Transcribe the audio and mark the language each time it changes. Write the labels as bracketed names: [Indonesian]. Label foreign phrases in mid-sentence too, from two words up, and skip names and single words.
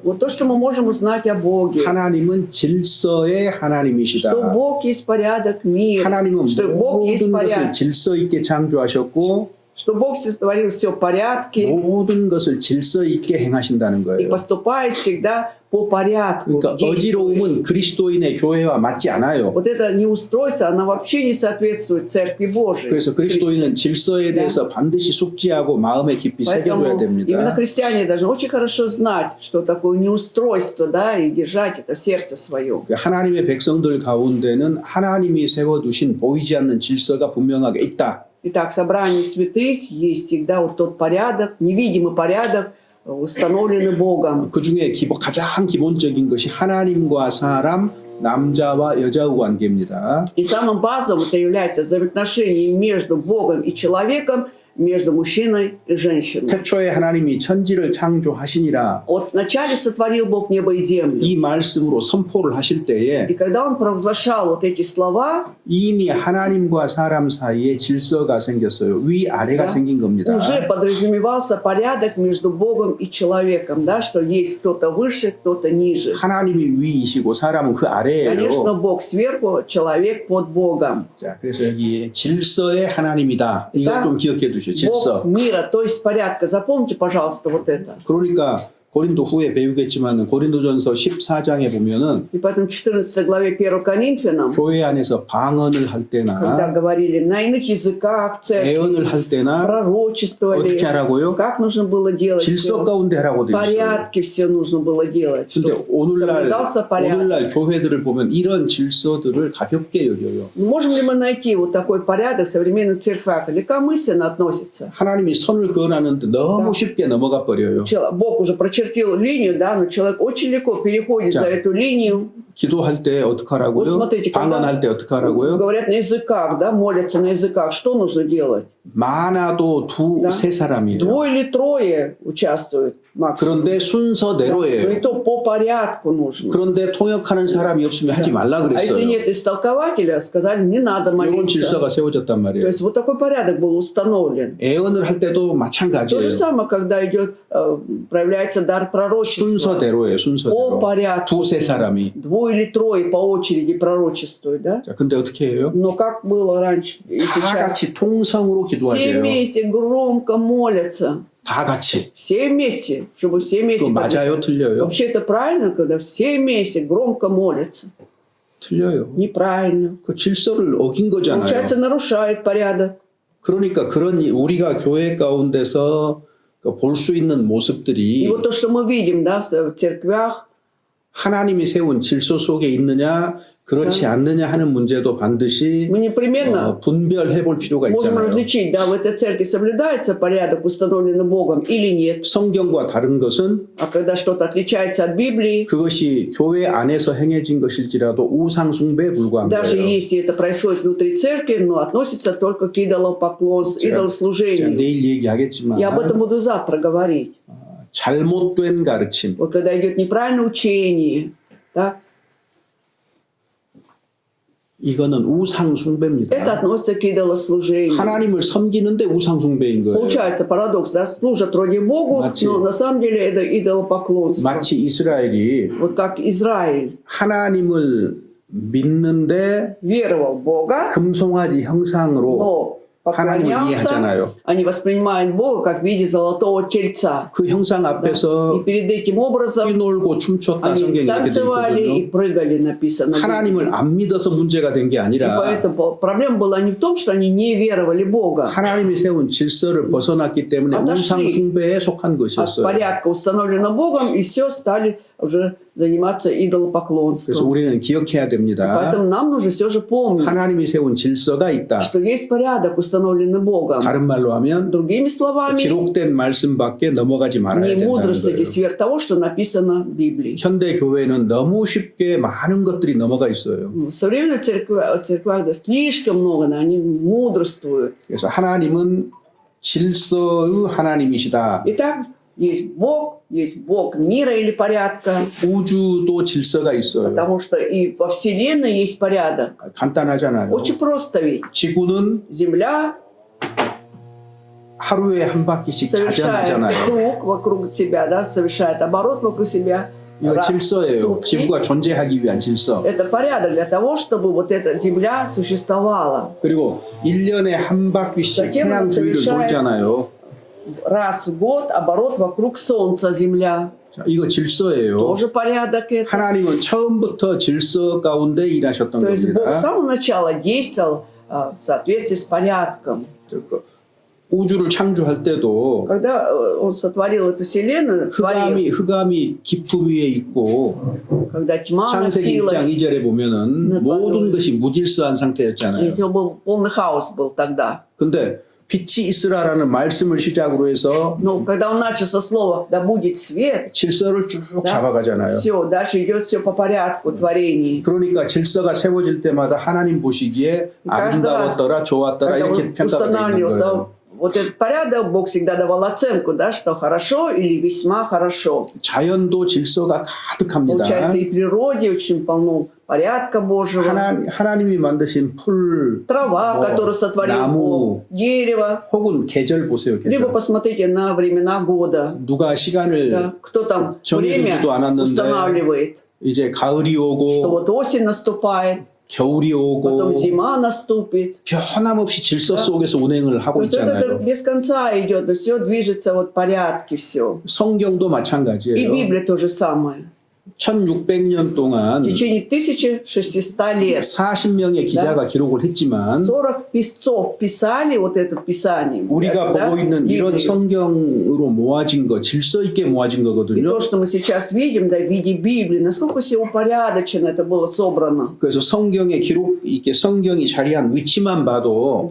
[Russian] Вот то, что мы можем узнать о Боге. [Korean] 하나님은 질서의 하나님이시다. [Russian] Что Бог есть порядок, мир. [Korean] 하나님은 [Russian] Что Бог есть [Korean] 모든 것을 [Russian] порядок. [Korean] 질서 있게 창조하셨고 [Russian] Что Бог сотворил все в порядке [Korean] 모든 것을 질서 있게 행하신다는 [Russian] и [Korean] 거예요. [Russian] поступает всегда по порядку. [Korean] 그러니까 [Russian] действует. [Korean] 어지러움은 그리스도인의 교회와 맞지 않아요. [Russian] Вот это неустройство, оно вообще не соответствует Церкви Божией. [Korean] 그래서 그리스도인은 질서에 대해서 반드시 숙지하고 마음에 깊이 새겨둬야 [Russian] Поэтому именно [Korean] 됩니다. [Russian] христиане должны очень хорошо знать, что такое неустройство, да, и держать это в сердце своем. [Korean] 하나님의 백성들 가운데는 하나님이 세워두신 보이지 않는 질서가 분명하게 있다. [Russian] Итак, в собрании святых есть всегда вот тот порядок, невидимый порядок, установленный Богом. [Korean] 그 중에 가장 기본적인 것이 하나님과 사람, 남자와 여자의 관계입니다. [Russian] И самым базовым это является взаимоотношение между Богом и человеком, между мужчиной и женщиной. [Korean] 태초에 하나님이 천지를 창조하시니라 [Russian] Вот вначале сотворил Бог небо и землю. [Korean] 이 말씀으로 선포를 하실 때에 [Russian] И когда Он провозглашал вот эти слова, [Korean] 이미 하나님과 사람 사이에 질서가 생겼어요. 위아래가 [Russian] Да. [Korean] 생긴 겁니다. [Russian] уже подразумевался порядок между Богом и человеком, да, что есть кто-то выше, кто-то ниже. [Korean] 하나님이 위이시고 사람은 그 [Russian] Конечно, [Korean] 아래예요. [Russian] Бог сверху, человек под Богом. [Korean] 자, 그래서 여기 질서의 하나님이다. 이거 [Russian] Да. [Korean] 좀 기억해 두시오. 질서. [Russian] Бог мира, то есть порядка. Запомните, пожалуйста, вот это. [Korean] 그러니까 고린도 후에 배우겠지만 고린도전서 14장에 보면은 [Russian] И поэтому в 14 главе 1 Коринфянам, [Korean] 교회 안에서 방언을 할 [Russian] когда [Korean] 때나 [Russian] говорили на иных языках, в церкви, [Korean] 애언을 할 때나 [Russian] пророчествовали, [Korean] 어떻게 하라고요? [Russian] как нужно было делать [Korean] 질서 [Russian] всё. [Korean] 가운데 하라고 [Russian] В [Korean] 되어 있어요. [Russian] порядке все нужно было делать, [Korean] 근데 [Russian] чтобы соблюдался порядок. [Korean] 오늘날 교회들을 보면 이런 질서들을 가볍게 여겨요. [Russian] Можем ли мы найти вот такой порядок в современных церквях? Легкомысленно относится. [Korean] 하나님이 선을 그어놨는데 너무 [Russian] Да. [Korean] 쉽게 넘어가 버려요. [Russian] Бог уже прочертил линию, да, но человек очень легко переходит Да. за эту линию. [Korean] 기도할 때 어떻게 하라고요? [Russian] Вот смотрите, когда [Korean] 방언할 때 어떻게 하라고요? [Russian] говорят на языках, да, молятся на языках, что нужно делать? [Korean] 많아도 [Russian] Да. [Korean] 두세 사람이에요. [Russian] Двое или трое участвуют максимум. [Korean] 그런데 [Russian] Но и [Korean] 순서대로예요. [Russian] то по порядку нужно. [Korean] 그런데 통역하는 사람이 없으면 하지 말라 [Russian] А если [Korean] 그랬어요. [Russian] нет истолкователя, сказали, не надо [Korean] 이런 [Russian] молиться. [Korean] 질서가 세워졌단 [Russian] То [Korean] 말이에요. [Russian] есть вот такой порядок был установлен. [Korean] 애언을 할 때도 [Russian] То [Korean] 마찬가지예요. [Russian] же самое, когда идет, проявляется дар пророчества. [Korean] 순서대로예요. [Russian] По [Korean] 순서대로. [Russian] порядку. [Korean] 두세 사람이. [Russian] Двое или трое по очереди пророчествуют, да? [Korean] 자, 근데 어떻게 해요? [Russian] Но как было раньше и [Korean] 다 [Russian] сейчас? [Korean] 같이 통성으로 [Russian] Все [Korean] 기도하세요. [Russian] вместе громко молятся. [Korean] 다 같이. [Russian] Все вместе, чтобы все [Korean] 그 [Russian] вместе. [Korean] 맞아요? 틀려요? [Russian] Вообще это правильно, когда все вместе громко молятся? [Korean] 틀려요. [Russian] Неправильно. [Korean] 그 질서를 어긴 거잖아요. [Russian] Получается, нарушает порядок. [Korean] 그러니까 그런 우리가 교회 가운데서 볼 수 있는 [Russian] И [Korean] 모습들이 [Russian] вот то, что мы видим, да, в церквях, [Korean] 하나님이 세운 질서 속에 있느냐 그렇지 않느냐 하는 문제도 반드시 [Russian] мы непременно [Korean] 분별해 볼 필요가 [Russian] можем [Korean] 있잖아요. [Russian] различить, да, в этой церкви соблюдается порядок, установленный Богом, или нет. [Korean] 성경과 다른 것은 [Russian] А когда что-то отличается от Библии, [Korean] 그것이 교회 안에서 행해진 것일지라도 우상 숭배에 불과한 [Russian] даже [Korean] 거예요. [Russian] если это происходит внутри церкви, но относится только к идолопоклонству, [Korean] 제가 [Russian] идолослужению. [Korean] 내일 얘기하겠지만 [Russian] Я об этом буду завтра говорить. [Korean] 잘못된 가르침, [Russian] Вот когда идет неправильное учение, так, [Korean] 이거는 우상 [Russian] это [Korean] 숭배입니다. [Russian] относится к идолослужению. [Korean] 하나님을 섬기는데 우상 숭배인 거예요. [Russian] Получается парадокс, да, служат вроде Богу, [Korean] 마치- [Russian] но на самом деле это идолопоклонство. [Korean] 마치 이스라엘이 [Russian] Вот как Израиль [Korean] 하나님을 믿는데 [Russian] веровал в Бога, [Korean] 금송아지 형상으로 [Russian] но [Korean] 하나님을 [Russian] поклонялся, [Korean] 이해하잖아요. [Russian] они воспринимают Бога как в виде золотого тельца. [Korean] 그 형상 [Russian] И [Korean] 앞에서 [Russian] перед этим образом [Korean] 뛰놀고 춤췄다 [Russian] они [Korean] 성경에 이렇게 돼 [Russian] танцевали и [Korean] 있거든요. [Russian] прыгали, написано. [Korean] 하나님을 안 믿어서 문제가 된 게 [Russian] И [Korean] 아니라 [Russian] поэтому проблема была не в том, что они не веровали в Бога, [Korean] 하나님이 세운 질서를 벗어났기 때문에 [Russian] отошли [Korean] 우상 숭배에 속한 [Russian] от [Korean] 것이었어요. [Russian] порядка, установленного Богом, и все стали уже заниматься [Korean] 그래서 [Russian] идолопоклонством. [Korean] 우리는 기억해야 됩니다. [Russian] Поэтому нам нужно все же помнить, [Korean] 하나님이 세운 질서가 있다. [Russian] что есть порядок, установленный Богом. [Korean] 다른 말로 하면 [Russian] Другими словами, [Korean] 기록된 말씀밖에 넘어가지 말아야 [Russian] не [Korean] 된다는 [Russian] мудрствуйте [Korean] 거예요. [Russian] сверх того, что написано в Библии. [Korean] 현대 교회는 너무 쉽게 많은 것들이 넘어가 있어요. [Russian] В современных церквях да, слишком много, да, они мудрствуют. [Korean] 그래서 하나님은 질서의 하나님이시다. [Russian] Итак, есть Бог мира или порядка, [Korean] 우주도 질서가 있어요. [Russian] потому что и во Вселенной есть порядок. [Korean] 간단하잖아요. [Russian] Очень просто ведь. [Korean] 지구는 [Russian] Земля [Korean] 하루에 한 바퀴씩 [Russian] совершает [Korean] 자전하잖아요. [Russian] круг вокруг себя, да, совершает оборот вокруг себя [Korean] 이거 [Russian] раз в [Korean] 질서예요. [Russian] сутки. [Korean] 지구가 존재하기 위한 질서. [Russian] Это порядок для того, чтобы вот эта Земля существовала. [Korean] 그리고 1년에 한 바퀴씩 [Russian] Затем [Korean] 태양 [Russian] она [Korean] 주위를 [Russian] совершает [Korean] 돌잖아요. [Russian] Раз в год оборот вокруг Солнца Земля. [Korean] 자, 이거 질서예요. [Russian] Тоже порядок это. [Korean] 하나님은 처음부터 질서 가운데 일하셨던 [Russian] То есть Бог с [Korean] 겁니다. [Russian] самого начала действовал в соответствии с порядком. [Korean] 우주를 창조할 때도 [Russian] Когда Он сотворил эту Вселенную, творил, [Korean] 흑암이 깊음 위에 있고 [Russian] когда тьма [Korean] 창세기 1장 [Russian] носилась, [Korean] 2절에 보면은 네, 모든 맞아요. 것이 무질서한 상태였잖아요. [Russian] все был полный хаос был тогда. [Korean] 근데 빛이 있으라라는 말씀을 시작으로 해서 [Russian] Но когда Он начал со слова «да будет свет», [Korean] 질서를 쭉 [Russian] да, [Korean] 잡아가잖아요. [Russian] все, дальше идет все по порядку творения. [Korean] 그러니까 질서가 세워질 때마다 하나님 보시기에 아름다웠더라, 좋았더라 [Russian] Когда [Korean] 이렇게 [Russian] Он [Korean] 평가가 되는 거예요. [Russian] устанавливался вот этот порядок, Бог всегда давал оценку, да, что хорошо или весьма хорошо. [Korean] 자연도 질서가 가득합니다. [Russian] Получается, и в природе очень полно порядка Божьего. [Korean] 하나님이 만드신 풀, [Russian] Трава, [Korean] 뭐, [Russian] которую сотворил [Korean] 나무, [Russian] Бог, дерево. [Korean] 혹은 계절 보세요. [Russian] Либо [Korean] 계절. [Russian] посмотрите на времена года. [Korean] 누가 시간을 [Russian] Да, кто там время [Korean] 정해두지도 않았는데 [Russian] устанавливает, [Korean] 이제 가을이 [Russian] что [Korean] 오고 [Russian] вот осень наступает, [Korean] 겨울이 [Russian] потом [Korean] 오고 [Russian] зима наступит. [Korean] 변함없이 질서 속에서 운행을 하고 [Russian] То есть это [Korean] 있잖아요. [Russian] без конца идет, все движется вот в порядке, все. [Korean] 성경도 [Russian] И [Korean] 마찬가지예요. [Russian] Библия то же самое. [Korean] 1600년 동안 [Russian] В течение 1600 лет [Korean] 40명의 기자가 기록을 했지만 [Russian] 40 писцов писали вот это Писание. [Korean] 우리가 [Russian] да, [Korean] 보고 있는 이런 [Russian] Библию. [Korean] 성경으로 모아진 거, 질서 있게 모아진 [Russian] И [Korean] 거거든요. [Russian] то, что мы сейчас видим, да, в виде Библии, насколько все упорядочено это было собрано. [Korean] 그래서 성경의 기록, 이렇게 성경이 자리한 위치만 봐도,